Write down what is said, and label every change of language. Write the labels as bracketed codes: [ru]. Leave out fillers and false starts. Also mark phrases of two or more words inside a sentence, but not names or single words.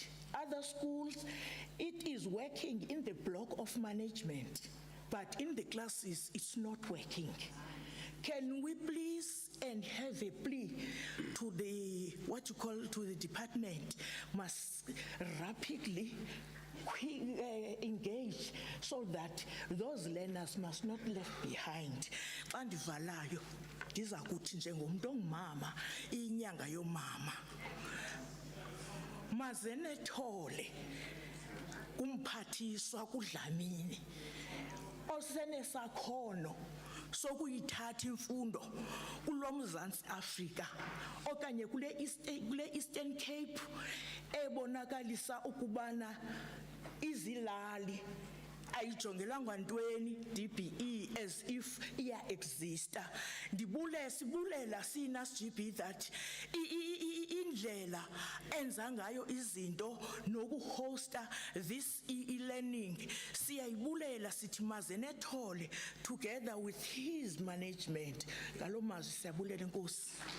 [en] Other schools, it is working in the block of management, but in the classes, it's not working. Can we please and have a plea to the, to the department, must rapidly engage so that those learners must not left behind. [xh] Andivalayo, ndiza kuthi njengomntu ongumama, inyanga yomama. Mazenethole umphathiswa kuDlamini osenesakhono sokuyithatha imfundo kulo Mzantsi Afrika okanye kule Eastern Cape ebonakalisa ukubana izilali ayijongelanga ntweni DBE [en] as if [xh] iya exista. Sibulela siNASGB that indlela enza ngayo izinto nokuhosta [en] this e-learning [xh] siyayibulela sithi mazenethole [en] together with his management. [xh] Ngalo mazwi siyabulela Nkosi.